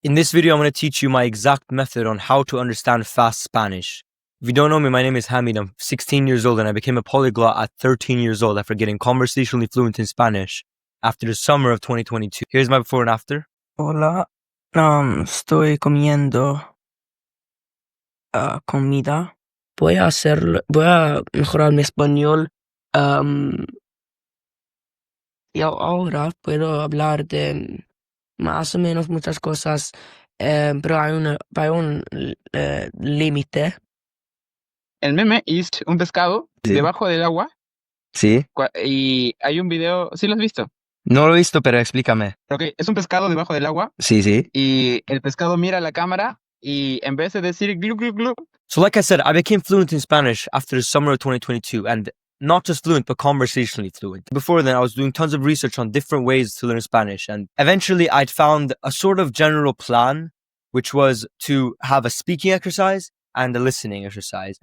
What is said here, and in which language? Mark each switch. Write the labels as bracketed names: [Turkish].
[English] In this video, I'm going to teach you my exact method on how to understand fast Spanish. If you don't know me, my name is Hamid. I'm 16 years old and I became a polyglot at 13 years old after getting conversationally fluent in Spanish after the summer of 2022. Here's my before and after. [Spanish] Hola, estoy comiendo comida. Voy a mejorar mi español. Y ahora puedo hablar de más o menos muchas cosas, pero hay un límite. El meme es un pescado Sí. debajo del agua Sí. y hay un video, ¿sí lo has visto? No lo he visto, pero explícame. Ok, es un pescado debajo del agua Sí. y el pescado mira la cámara y en vez de decir glu glu glu. [English] So like I said, I became fluent in Spanish after the summer of 2022 and not just fluent, but conversationally fluent. Before then, I was doing tons of research on different ways to learn Spanish. And eventually I'd found a sort of general plan, which was to have a speaking exercise and a listening exercise.